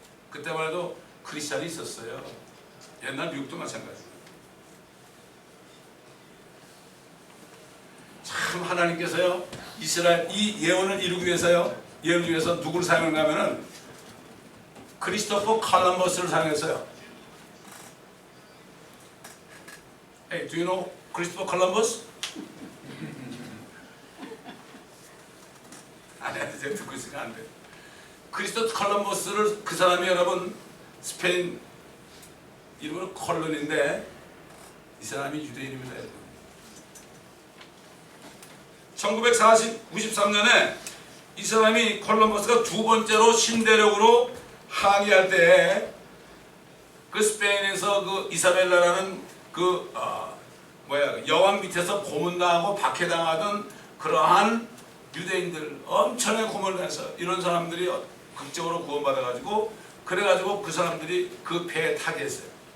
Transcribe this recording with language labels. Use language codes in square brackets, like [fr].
[ko] 그때만 해도 크리스찬이 있었어요. 옛날 미국도 마찬가지예요. 참 하나님께서요 이스라엘 이 예언을 이루기 위해서요 예언을 위해서 누구를 사용했나 하면은 크리스토퍼 콜럼버스를 사용했어요. [en] Hey, do you know Christopher Columbus? [ko] 아니, 제가 듣고 있으니까 안 돼. 크리스토퍼 콜럼버스를 그 사람이 여러분 스페인 이름은 콜론인데 이 사람이 유대인입니다. 1993년에 이 사람이 콜럼버스가 두 번째로 신대륙으로 항해할 때 그 스페인에서 그 이사벨라라는 그 여왕 밑에서 고문당하고 박해당하던 그러한 유대인들 엄청나게 고문을 해서 이런 사람들이 극적으로 구원받아가지고 그래가지고 그 사람들이 그 배에 타게 했어요.